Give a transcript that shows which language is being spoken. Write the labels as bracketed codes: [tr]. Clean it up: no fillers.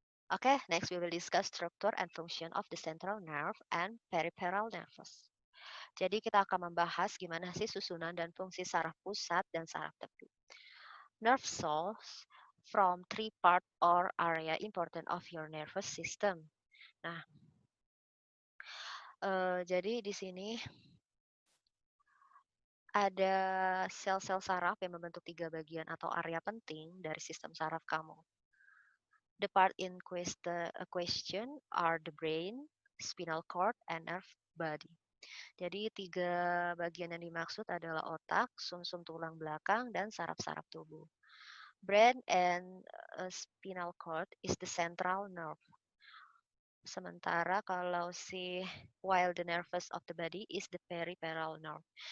[en] Okay, next we will discuss structure and function of the central nerve and peripheral nervous. [id] Jadi kita akan membahas gimana sih susunan dan fungsi saraf pusat dan saraf tepi. [en] Nerve cells from three part or area important of your nervous system. [id] Nah, jadi di sini ada sel-sel saraf yang membentuk tiga bagian atau area penting dari sistem saraf kamu. [en] The part in question are the brain, spinal cord, and nerve body. [id] Jadi tiga bagian yang dimaksud adalah otak, sumsum tulang belakang, dan saraf-saraf tubuh. [en] Brain and spinal cord is the central nerve. [id] Sementara kalau [en] while the nervous of the body is the peripheral nerve.